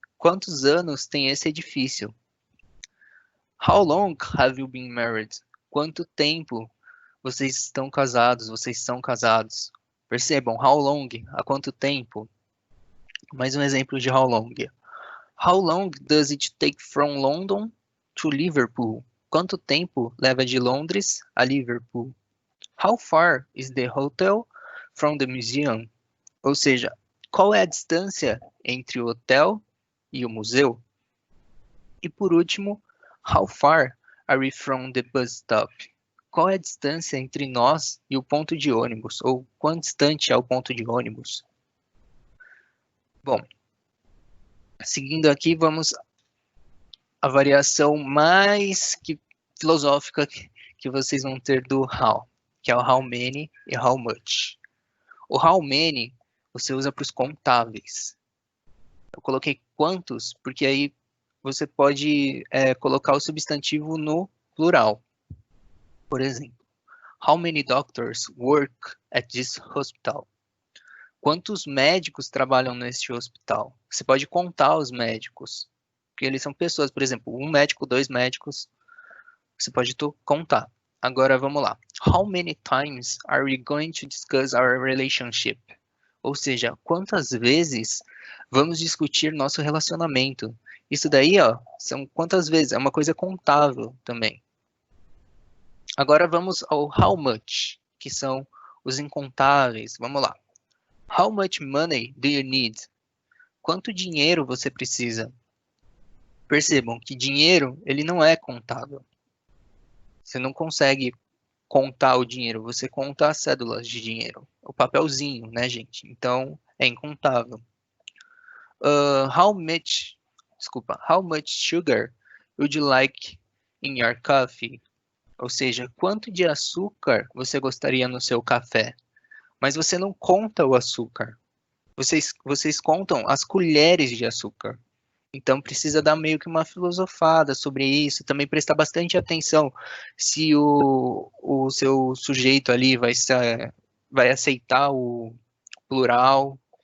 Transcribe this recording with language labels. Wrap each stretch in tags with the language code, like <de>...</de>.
<pt>Quantos anos tem esse edifício?</pt> <en>How long have you been married?</en> <pt>Quanto tempo vocês estão casados? Vocês são casados? Percebam, how long? Há quanto tempo? Mais um exemplo de how long.</pt> <en>How long does it take from London to Liverpool?</en> <pt>Quanto tempo leva de Londres a Liverpool?</pt> <en>How far is the hotel from the museum?</en> <pt>Ou seja, qual é a distância entre o hotel e o museu? E por último,</pt> <en>how far are we from the bus stop?</en> <pt>Qual é a distância entre nós e o ponto de ônibus? Ou quão distante é o ponto de ônibus? Bom, seguindo aqui, vamos à variação mais filosófica que vocês vão ter do how, que é o how many e how much. O how many você usa para os contáveis. Eu coloquei quantos, porque aí você pode colocar o substantivo no plural. Por exemplo,</pt> <en>how many doctors work at this hospital?</en> <pt>Quantos médicos trabalham neste hospital? Você pode contar os médicos, porque eles são pessoas, por exemplo, um médico, dois médicos, você pode contar. Agora vamos lá.</pt> <en>How many times are we going to discuss our relationship?</en> <pt>Ou seja, quantas vezes vamos discutir nosso relacionamento? Isso daí, ó, são quantas vezes? É uma coisa contável também. Agora vamos ao how much, que são os incontáveis. Vamos lá.</pt> <en>How much money do you need?</en> <pt>Quanto dinheiro você precisa? Percebam que dinheiro, ele não é contável. Você não consegue contar o dinheiro, você conta as cédulas de dinheiro. O papelzinho, né, gente? Então, é incontável.</pt> <en>How much sugar would you like in your coffee?</en> <pt>Ou seja, quanto de açúcar você gostaria no seu café? Mas você não conta o açúcar. Vocês contam as colheres de açúcar. Então precisa dar meio que uma filosofada sobre isso. Também prestar bastante atenção se o seu sujeito ali vai aceitar o plural.</pt>